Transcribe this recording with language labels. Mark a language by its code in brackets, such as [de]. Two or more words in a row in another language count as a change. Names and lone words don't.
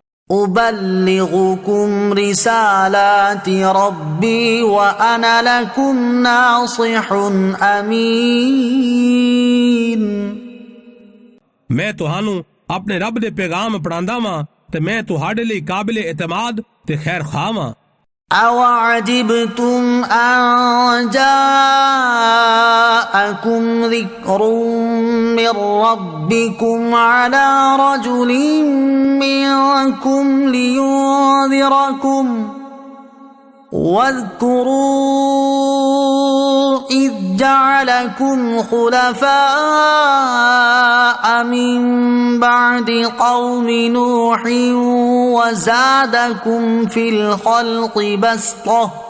[ar] أبلغكم رسالات ربي وأنا لكم ناصح أمين। [pa] میں تہانوں اپنے رب دے پیغام پڑھاندا واں تے میں تہاڈے لئی قابل اعتماد تے خیر خواہ واں. [ar] أوعجبتم أن جاءكم ذكر من ربكم على رجل منكم لينذركم واذكروا إذ جعلكم خلفاء من بعد قوم نوح وزادكم في الخلق بسطة